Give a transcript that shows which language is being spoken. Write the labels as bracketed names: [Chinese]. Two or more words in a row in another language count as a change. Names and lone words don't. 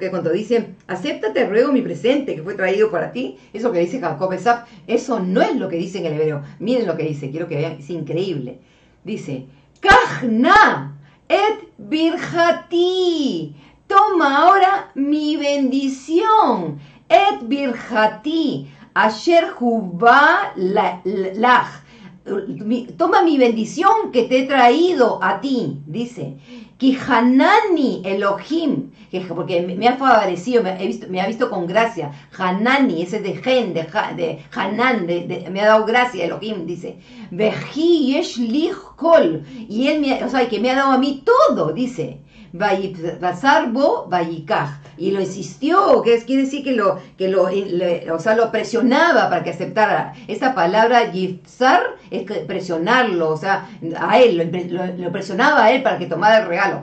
[Spanish] Cuando dice, acéptate, ruego mi presente que fue traído para ti, eso que dice Jacob Esaf, eso no es lo que dice en el hebreo. Miren lo que dice, quiero que vean, es increíble. [Hebrew] Dice, קח נא את ברכתי. [Spanish] Toma ahora mi bendición, [Hebrew] את ברכתי, אשר הבאת לך. [Spanish] Toma mi bendición que te he traído a ti, dice. [Hebrew] כי חנני אלהים, [Spanish] porque me ha favorecido, me ha visto con gracia. Hanani, ese de Gen, de Hanan, me ha dado gracia Elohim, dice. [Hebrew] וכי יש לי כל, [Spanish] y él que me ha dado a mí todo, dice. [Hebrew] ויפצר בו ויקח, [Spanish] y lo insistió, que quiere decir que lo presionaba para que aceptara. Esta palabra yipsar es presionarlo, a él, lo presionaba a él para que tomara el regalo.